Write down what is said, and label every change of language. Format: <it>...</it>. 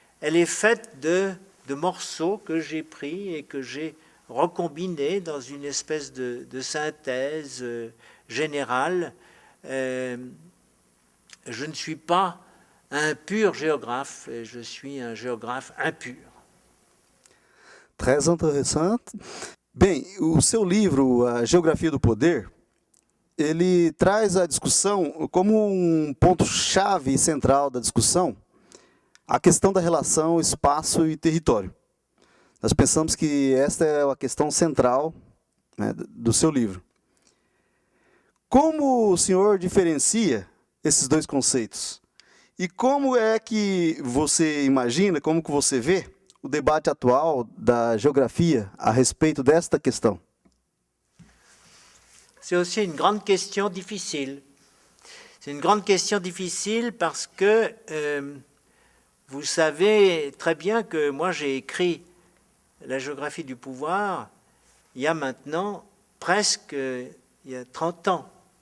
<fr>Elle est faite de morceaux que j'ai pris et que j'ai recombinés dans une espèce de synthèse générale. Je ne suis pas un pur géographe, je suis un géographe impur.</fr> <pt>Très interessante. Bem, o seu livro, A Geografia do Poder, ele traz a discussão como um ponto-chave central da discussão, a questão da relação espaço e território. Nós pensamos que esta é a questão central né, do seu livro. Como o senhor diferencia esses dois conceitos? E como é que você imagina, como que você vê o debate atual da geografia a respeito desta questão?</pt> <fr>C'est aussi une grande question difficile. C'est une grande question difficile parce que vous savez très bien que moi j'ai écrit la géographie du pouvoir il y a maintenant presque il y a 30 ans.</fr>